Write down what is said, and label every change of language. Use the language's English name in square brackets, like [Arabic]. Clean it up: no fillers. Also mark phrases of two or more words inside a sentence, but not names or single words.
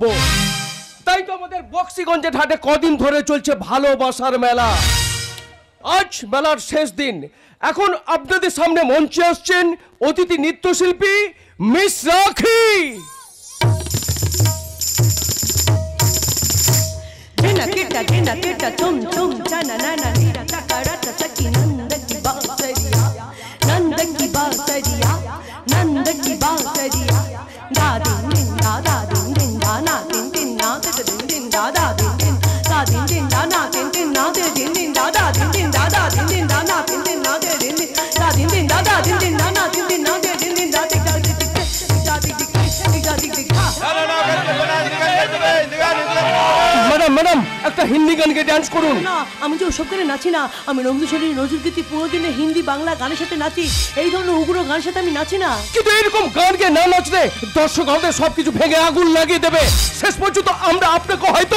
[Bangla] তাই তো আমাদের বক্সিগঞ্জের হাটে কদিন ধরে চলছে ভালোবাসার মেলা। আজ মেলার শেষ দিন। এখন আপনাদের সামনে মঞ্চে আসছেন অতিথি নৃত্যশিল্পী মিস রাখি। Dina kita dina kita tum tum chana nana nira takarata saki nanda ki baksariya लड़की बासरिया दा दिन दिन दा दिन दिन दा ना दिन दिन ना दिन दिन दा दिन दिन दा दिन दिन दा ना दिन दिन ना दिन दिन दा दिन दिन दा दिन दिन दा ना दिन दिन ना दिन दिन दा दिन दिन दा दिन दिन ना ना दिन दिन ना दिन दिन दा दिन दिन ম্যাডাম ম্যাডাম একটা হিন্দি গানকে ডান্স করুন না আমি যে ওসব গানে নাচি না আমি রবীন্দ্রসঙ্গীত নজরুলগীতি পুরো দিনে হিন্দি বাংলা গানের সাথে নাচি এই ধরনের উগ্র গানের সাথে আমি নাচি না কিন্তু এরকম গানকে না নাচলে দর্শক আমাদের সবকিছু ভেঙে আগুন লাগিয়ে দেবে শেষ পর্যন্ত আমরা আপনাকে হয়তো